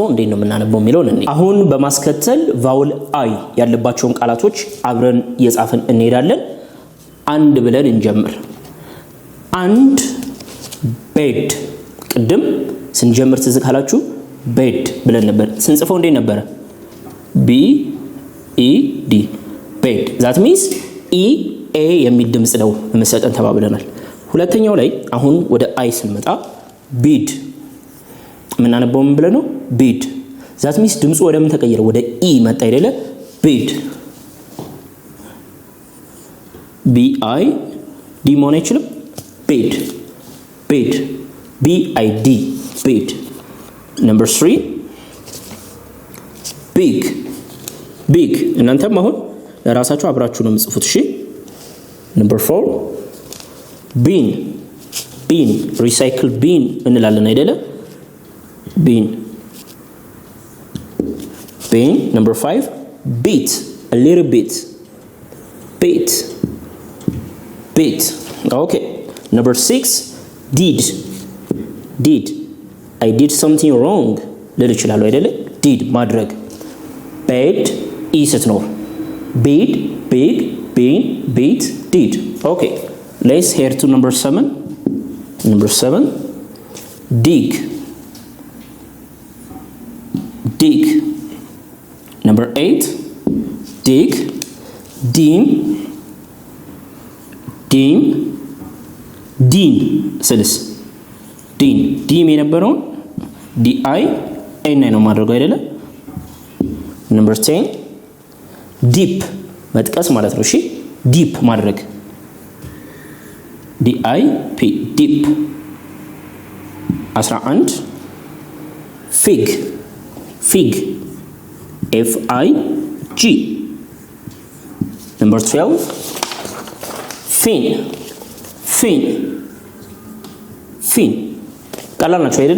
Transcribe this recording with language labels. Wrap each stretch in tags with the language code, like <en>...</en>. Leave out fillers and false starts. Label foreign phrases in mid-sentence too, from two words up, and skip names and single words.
<am>እንዴት ነው የምናነበው የሚለውን እንዴ አሁን በማስከተል</am> <en>vowel I</en> <am>ያለባቸውን ቃላቶች አብረን እየጻፍን እንሄዳለን። አንድ ብለን እንጀምር። አንድ ቤድ። ቅድም ስንጀምር ትዝ ካላችሁ ቤድ ብለን ነበር። ስንጽፈው እንዴት ነበረ?</am> <en>B E D bed። that means</en> <am>ኢ ኤ የሚል ድምጽ ነው የምንሰጠን ተባብለናል። ሁለተኛው ላይ አሁን ወደ አይ ስንመጣ ቢድ ምናነበው ምን ብለን ነው? ቢድ።</am> <en>that means</en> <am>ድምጹ ወደ ምን ተቀየረ? ወደ ኢ መጣ አይደለ?</am> <en>bid B I D</en> <am>መሆን አይችልም።</am> <en>bid bid B I D bid። number 3 big big።</en> <am>እናንተም አሁን ለራሳችሁ አብራችሁ ነው የምጽፉት። እሺ</am> <en>number 4 bin bin recycle bin</en> <am>እንላለን አይደለ?</am> <en>bin bin። number 5 beat a little bit beat beat. okay number 6 did I did something wrong</en> <am>ልል ይችላል አይደለ?</am> <en>did ማድረግ bad</en> <am>ኢ ስትኖር</am> <en>beat big bean beat did. okay let's head to number 7 dig number 8 dig dim ዲን</en> <am>ስልስ ዲም የነበረውን ዲ አይ ኤን ነው ማድረግ አይደለ?</am> <en>number 10 dip</en> <am>መጥቀስ ማለት ነው። እሺ ዲፕ ማድረግ</am> <en>D I P dip።</en> <am>11</am> <en>fig F I G። number 12 fin</en> <am>ቀላል ናቸው አይደለ?</am>